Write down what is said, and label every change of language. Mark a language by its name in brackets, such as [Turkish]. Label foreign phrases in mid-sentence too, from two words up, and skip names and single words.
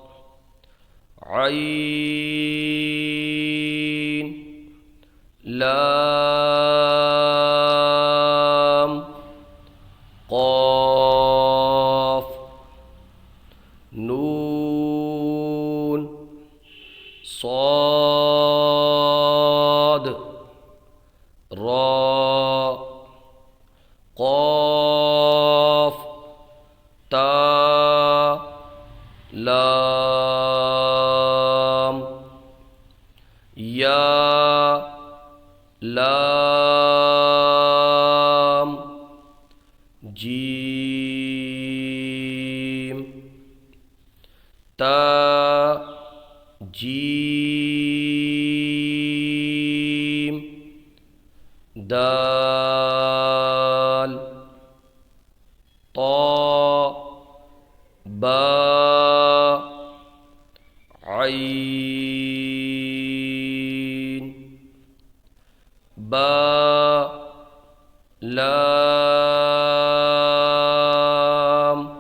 [Arabic] عين لام قاف نون صاد را قاف تا لام یا لام جیم تا جیم دال تاء باء عين باء لام